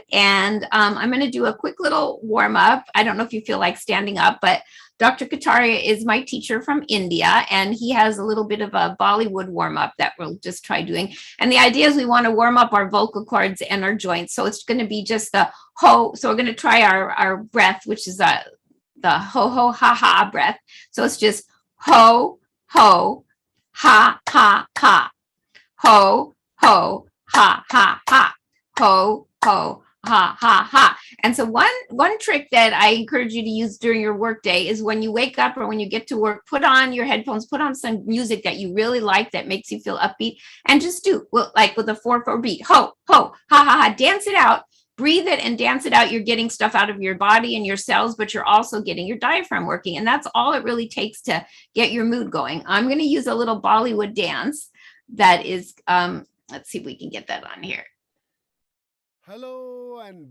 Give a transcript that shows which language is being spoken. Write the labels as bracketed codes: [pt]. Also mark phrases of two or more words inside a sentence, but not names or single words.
[en] And I'm going to do a quick little warm up. I don't know if you feel like standing up, but Dr. Kataria is my teacher from India, and he has a little bit of a Bollywood warm-up that we'll just try doing. And the idea is we want to warm up our vocal cords and our joints. So it's going to be just the ho. So we're going to try our breath, which is the ho, ho, ha, ha breath. So it's just ho, ho, ha, ha, ha. Ho, ho, ha, ha, ha. Ho, ho, ha, ha, ha. And so one trick that I encourage you to use during your workday is when you wake up or when you get to work, put on your headphones, put on some music that you really like that makes you feel upbeat, and just do like with a 4/4 beat. Ho, ho, ha, ha, ha. Dance it out. Breathe it and dance it out. You're getting stuff out of your body and your cells, but you're also getting your diaphragm working. And that's all it really takes to get your mood going. I'm going to use a little Bollywood dance that is, let's see if we can get that on here. Hello and